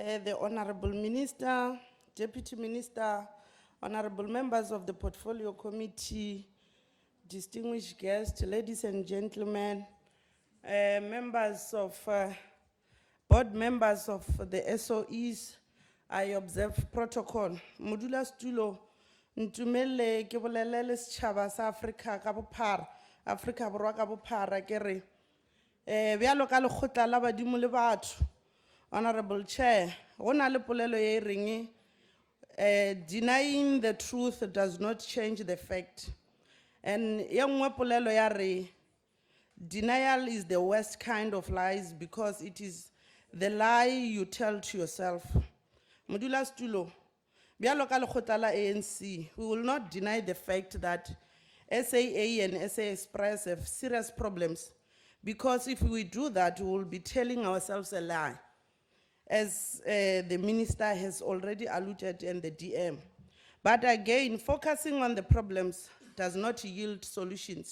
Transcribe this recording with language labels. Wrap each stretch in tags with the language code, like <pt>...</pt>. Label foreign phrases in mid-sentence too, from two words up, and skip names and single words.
<en>the Honourable Minister, Deputy Minister, Honourable members of the Portfolio Committee, distinguished guests, ladies and gentlemen, members of, board members of the SOEs, I observe protocol.</en> <nso>Modula stulo, ntumele ke bolelele setjhaba sa Afrika ka bophara, Afrika Borwa ka bophara ke re. Bjalo ka lekgotla la badimo le batho,</nso> <en>Honourable Chair,</en> <nso>go na le polelo ye reng</nso> <en>denying the truth does not change the fact. And</en> <nso>ye nngwe polelo ya re</nso> <en>denial is the worst kind of lies because it is the lie you tell to yourself.</en> <nso>Modula stulo, bjalo ka lekgotla la ANC,</nso> <en>we will not deny the fact that SAA and SA Express have serious problems, because if we do that, we will be telling ourselves a lie, as the minister has already alluded in the DM. But again, focusing on the problems does not yield solutions.</en>